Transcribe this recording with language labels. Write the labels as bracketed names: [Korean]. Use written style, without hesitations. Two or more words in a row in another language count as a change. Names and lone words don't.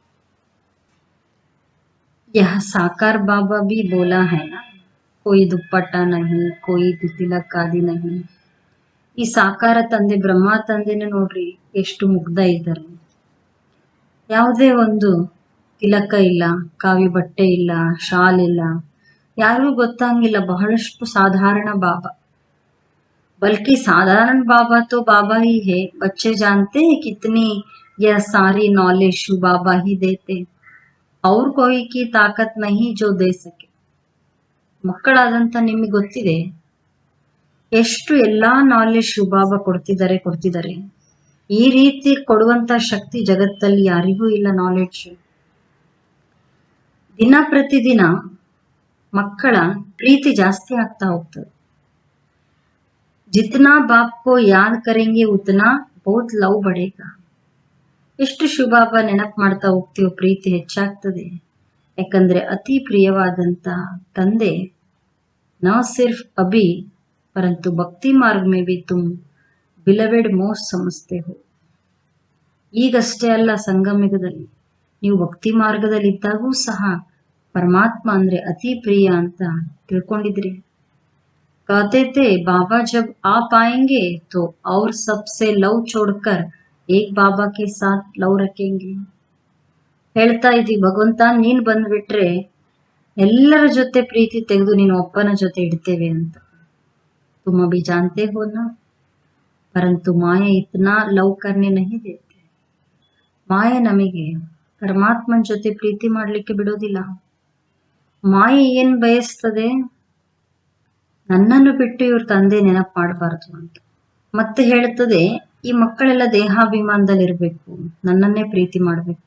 [Hindi] यह साकार बाबा भी भोला है ना, कोई दुपट्टा नहीं, कोई तिलक आदि नहीं. [Kannada] ಈ ಸಾಕಾರ ತಂದೆ ಬ್ರಹ್ಮ ತಂದೆನ ನೋಡ್ರಿ ಎಷ್ಟು ಮುಗ್ಧ ಇದ್ದಾರೆ. ಯಾವುದೇ ಒಂದು ತಿಲಕ ಇಲ್ಲ, ಕಾವಿ ಬಟ್ಟೆ ಇಲ್ಲ, ಶಾಲ್ ಇಲ್ಲ, ಯಾರಿಗೂ ಗೊತ್ತಾಗಿಲ್ಲ. ಬಹಳಷ್ಟು ಸಾಧಾರಣ ಬಾಬಾ. [Hindi] बल्कि साधारण बाबा तो बाबा ही है. बच्चे जानते हैं कितनी यह सारी नॉलेज शिव बाबा ही देते, और कोई की ताकत नहीं जो दे सके. [Kannada] ಮಕ್ಕಳಾದಂತ ನಿಮಗೆ ಗೊತ್ತಿದೆ ಎಷ್ಟು ಎಲ್ಲಾ ನಾಲೆಜ್ ಶಿವ ಬಾಬಾ ಕೊಡ್ತಿದ್ದಾರೆ. ಈ ರೀತಿ ಕೊಡುವಂತ ಶಕ್ತಿ ಜಗತ್ತಲ್ಲಿ ಯಾರಿಗೂ ಇಲ್ಲ. ನಾಲೆಡ್ಜ್ ದಿನ ಪ್ರತಿದಿನ ಮಕ್ಕಳ ಪ್ರೀತಿ ಜಾಸ್ತಿ ಆಗ್ತಾ ಹೋಗ್ತದೆ. [Hindi] जितना बाप को याद करेंगे उतना बहुत लव बढ़ेगा. [Kannada] ಎಷ್ಟು ಶಿವಬಾಬಾ ನೆನಪು ಮಾಡ್ತಾ ಹೋಗ್ತೀವೋ ಪ್ರೀತಿ ಹೆಚ್ಚಾಗ್ತದೆ. ಯಾಕಂದ್ರೆ ಅತಿ ಪ್ರಿಯವಾದಂತ ತಂದೆ [Hindi] न सिर्फ अभी परंतु भक्ति मार्ग में भी तुम [English] beloved most [Hindi] समझते हो. [Kannada] ಈಗಷ್ಟೇ ಅಲ್ಲ, ಸಂಗಮಯುಗದಲ್ಲಿ ನೀವು ಭಕ್ತಿ ಮಾರ್ಗದಲ್ಲಿ ಇದ್ದಾಗೂ ಸಹ ಪರಮಾತ್ಮ ಅಂದ್ರೆ ಅತಿ ಪ್ರಿಯ ಅಂತ ತಿಳ್ಕೊಂಡಿದ್ರಿ. [Hindi] कहते थे बाबा जब आप आएंगे तो और सबसे लव छोड़कर एक बाबा के साथ लव रखेंगे. [Kannada] ಹೇಳ್ತಾ ಇದ್ವಿ, ಭಗವಂತ ನೀನ್ ಬಂದ್ಬಿಟ್ರೆ ಎಲ್ಲರ ಜೊತೆ ಪ್ರೀತಿ ತೆಗೆದು ನೀನು ಒಪ್ಪನ ಜೊತೆ ಇಡ್ತೇವೆ ಅಂತ. [Hindi] तुम अभी जानते हो ना, परंतु माया इतना लव करने नहीं देते. [Kannada] ಮಾಯೆ ನಮಗೆ ಪರಮಾತ್ಮನ ಜೊತೆ ಪ್ರೀತಿ ಮಾಡ್ಲಿಕ್ಕೆ ಬಿಡೋದಿಲ್ಲ. ಮಾಯೆ ಏನ್ ಬಯಸ್ತದೆ, ನನ್ನನ್ನು ಬಿಟ್ಟು ಇವ್ರ ತಂದೆ ನೆನಪು ಮಾಡಬಾರ್ದು ಅಂತ. ಮತ್ತೆ ಹೇಳ್ತದೆ, ಈ ಮಕ್ಕಳೆಲ್ಲ ದೇಹಾಭಿಮಾನದಲ್ಲಿರ್ಬೇಕು, ನನ್ನನ್ನೇ ಪ್ರೀತಿ ಮಾಡಬೇಕು.